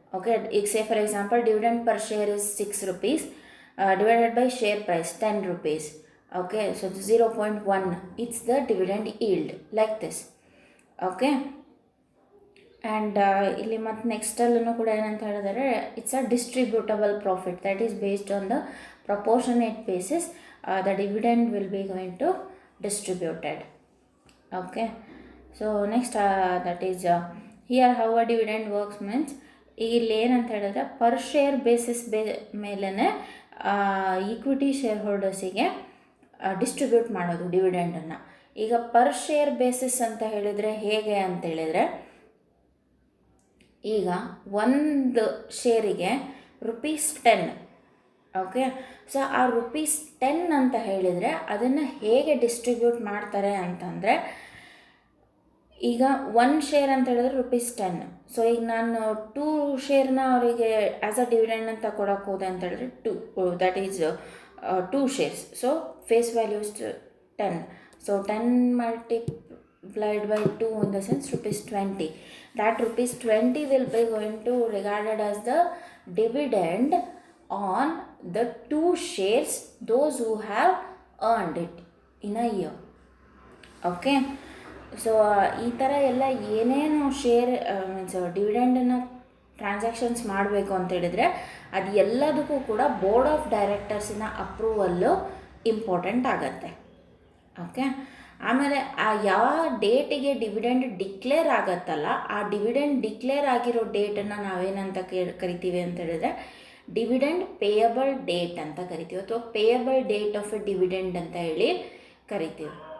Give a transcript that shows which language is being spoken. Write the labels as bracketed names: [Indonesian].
[English] Okay, ಈಗ say for example dividend per share is 6 rupees divided by share price 10 rupees. Okay, so 0.1 it's the dividend yield like this. Okay, and [Kannada] ಇಲ್ಲಿ ಮತ್ತು ನೆಕ್ಸ್ಟಲ್ಲೂ ಕೂಡ ಏನಂತ ಹೇಳಿದರೆ, [English] It's a distributable profit that is based on the proportionate basis the dividend will be going to distributed. Okay, so next that is here how a dividend works means, [Kannada] ಇಲ್ಲಿ ಏನಂತ ಹೇಳಿದ್ರೆ per share basis ಮೇಲೇ equity share ಹೋಲ್ಡರ್ಸಿಗೆ distribute ಮಾಡೋದು ಡಿವಿಡೆಂಡನ್ನು. ಈಗ per share basis ಅಂತ ಹೇಳಿದರೆ ಹೇಗೆ ಅಂತೇಳಿದರೆ, ಈಗ ಒಂದು ಶೇರಿಗೆ ₹10. ಓಕೆ, ಸೊ ಆ ₹10 ಅಂತ ಹೇಳಿದರೆ ಅದನ್ನು ಹೇಗೆ ಡಿಸ್ಟ್ರಿಬ್ಯೂಟ್ ಮಾಡ್ತಾರೆ ಅಂತಂದರೆ, ಈಗ 1 ಶೇರ್ ಅಂತ ಹೇಳಿದ್ರೆ ₹10. ಸೊ ಈಗ ನಾನು 2 ಶೇರ್ನ ಅವರಿಗೆ ಆ್ಯಸ್ ಅ ಡಿವಿಡೆಂಡ್ ಅಂತ ಕೊಡೋಕೆ ಹೋದೆ ಅಂತ ಹೇಳಿದ್ರೆ 2 [English] That is 2 shares. So face value is 10. So 10 multiplied by 2 in the sense ₹20. That ₹20 will be going to regarded as the dividend on the 2 shares those who have earned it in a year. [Kannada] Okay, so ಈ ಥರ ಎಲ್ಲ ಏನೇನು share means ಡಿವಿಡೆಂಡನ್ನು transactions ಮಾಡಬೇಕು ಅಂತ ಹೇಳಿದರೆ ಅದು ಎಲ್ಲದಕ್ಕೂ ಕೂಡ ಬೋರ್ಡ್ ಆಫ್ ಡೈರೆಕ್ಟರ್ಸಿನ ಅಪ್ರೂವಲ್ಲು ಇಂಪಾರ್ಟೆಂಟ್ ಆಗುತ್ತೆ. ಓಕೆ, ಆಮೇಲೆ ಆ ಯಾವ ಡೇಟಿಗೆ ಡಿವಿಡೆಂಡ್ ಡಿಕ್ಲೇರ್ ಆಗುತ್ತಲ್ಲ, ಆ ಡಿವಿಡೆಂಡ್ ಡಿಕ್ಲೇರ್ ಆಗಿರೋ ಡೇಟನ್ನು ನಾವೇನಂತ ಕರಿತೀವಿ ಅಂತ ಹೇಳಿದ್ರೆ ಡಿವಿಡೆಂಡ್ ಪೇಯಬಲ್ ಡೇಟ್ ಅಂತ ಕರಿತೀವಿ, ಅಥವಾ payable date of A dividend ಅಂತ ಹೇಳಿ ಕರಿತೀವಿ.